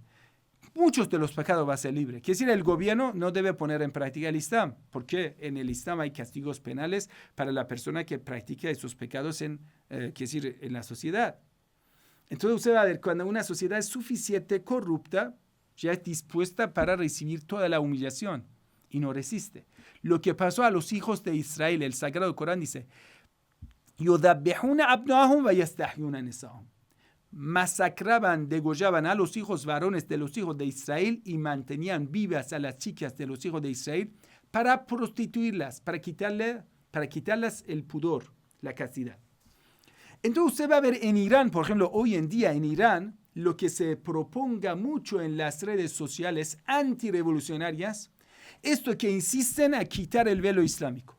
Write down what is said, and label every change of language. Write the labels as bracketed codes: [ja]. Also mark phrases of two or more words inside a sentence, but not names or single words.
[es] Muchos de los pecados va a ser libre. Quiere decir, el gobierno no debe poner en práctica el Islam, porque en el Islam hay castigos penales para la persona que practica esos pecados en la sociedad. Entonces usted va a ver, cuando una sociedad es suficiente corrupta, ya es dispuesta para recibir toda la humillación y no resiste. Lo que pasó a los hijos de Israel, el Sagrado Corán dice, [ar] يُذَبِّحُونَ أَبْنَاءَهُمْ وَيَسْتَحْيُونَ نِسَاءَهُمْ. [es] Masacraban, degollaban a los hijos varones de los hijos de Israel y mantenían vivas a las chicas de los hijos de Israel para prostituirlas, para quitarlas el pudor, la castidad. Entonces usted va a ver en Irán, por ejemplo, hoy en día en Irán, lo que se proponga mucho en las redes sociales antirevolucionarias, esto que insisten a quitar el velo islámico.